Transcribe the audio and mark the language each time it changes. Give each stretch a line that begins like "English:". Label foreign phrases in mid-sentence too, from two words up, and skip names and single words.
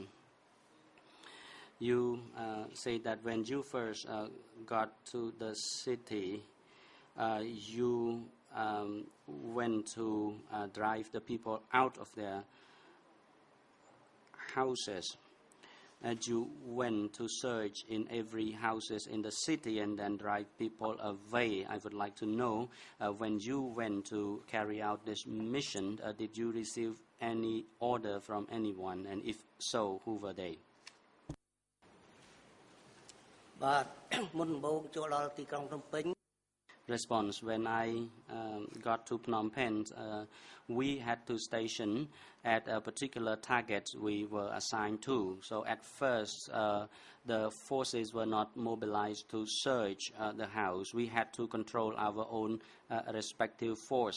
English: You say that when you first got to the city, you went to drive the people out of their houses, and you went to search in every houses in the city and then drive people away. I would like to know, when you went to carry out this mission, did you receive any order from anyone, and if so, who were they?
Khmer: បាទមុនដំបូងចូលដល់ទីក្រុងភ្នំពេញ
English: Response. When I got to Phnom Penh, we had to station at a particular target we were assigned to. So at first, the forces were not mobilized to search the house. We had to control our own respective force.